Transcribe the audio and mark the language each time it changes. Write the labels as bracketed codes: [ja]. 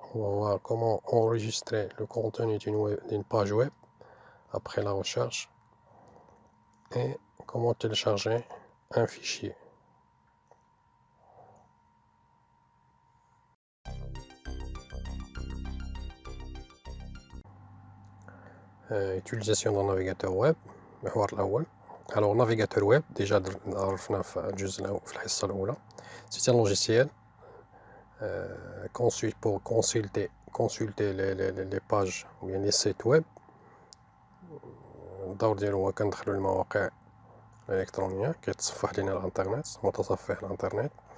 [fr] On va voir comment enregistrer le contenu d'une page web après la recherche et comment télécharger un fichier. Utilisation d'un navigateur web. [ar] المحور الأول. [fr] Alors navigateur web déjà [ar] عرفنا في الجزء الأول في الحصة الأولى. [fr] C'est un logiciel pour consulter les pages ou bien les sites web. [ar] الدور ديالو هو كندخلو للمواقع الإلكترونية كيتصفح لينا الانترنت متصفح الانترنت.